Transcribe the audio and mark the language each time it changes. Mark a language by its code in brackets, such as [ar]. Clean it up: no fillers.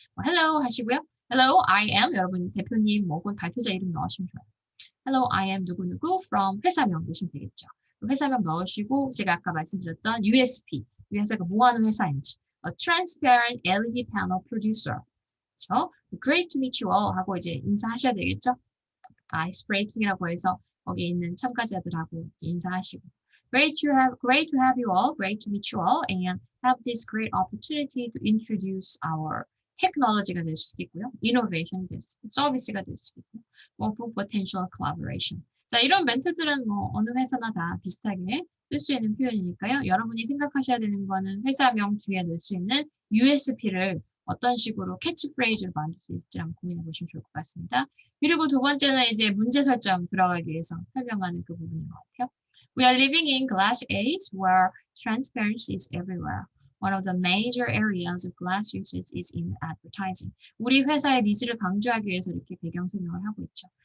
[ko] Hello 하시고요. [en] Hello, I am [ko] 여러분 대표님 뭐 혹은 발표자 이름 넣으시면 좋아요. [en] Hello, I am [ko] 누구누구 from 회사명 넣으시면 되겠죠. 회사명 넣으시고 제가 아까 말씀드렸던 USP, 이 회사가 뭐 하는 회사인지 [en] A transparent LED panel producer [ko] 그렇죠? [en] Great to meet you all [ko] 하고 이제 인사하셔야 되겠죠. 아이스 브레이킹이라고 해서 거기 있는 참가자들하고 인사하시고 [en] great to have you all, great to meet you all, and have this great opportunity to introduce our technology가 될 수도 있고요, innovation이 될 수도 있고, [ko] 서비스가 될 수도 있고, [en] for potential collaboration. [ko] 자, 이런 멘트들은 뭐 어느 회사나 다 비슷하게 쓸 수 있는 표현이니까요. 여러분이 생각하셔야 되는 거는 회사명 뒤에 넣을 수 있는 USP를 어떤 식으로 캐치프레이즈를 만들 수 있을지 한번 고민해 보시면 좋을 것 같습니다. 그리고 두 번째는 이제 문제 설정 들어가기 위해서 설명하는 그 부분인 것 같아요. [en] We are living in glass age where transparency is everywhere. One of the major areas of glass usage is in advertising. [ko] 우리 회사의 니즈를 강조하기 위해서 이렇게 배경 설명을 하고 있죠.